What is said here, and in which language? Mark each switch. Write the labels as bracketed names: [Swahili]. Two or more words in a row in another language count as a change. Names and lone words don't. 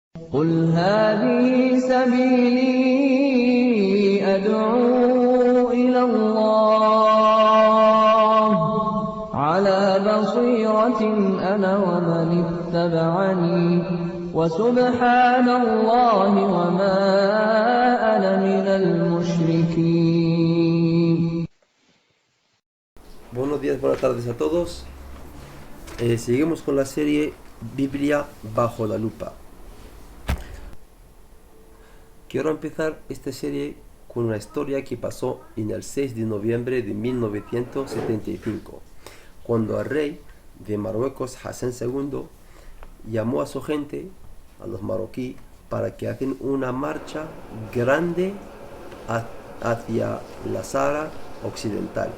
[Arabic] قل هذه سبيلي أدعو إلى الله على بصيرة أنا ومن اتبعني وسبحان الله وما أنا من المشركين. [Spanish] Buenos días, buenas tardes a todos. Seguimos con la serie Biblia bajo la lupa. Quiero empezar esta serie con una historia que pasó en el 6 de noviembre de 1975, cuando el rey de Marruecos, Hassan II, llamó a su gente, a los marroquíes, para que hagan una marcha grande hacia la Sahara Occidental.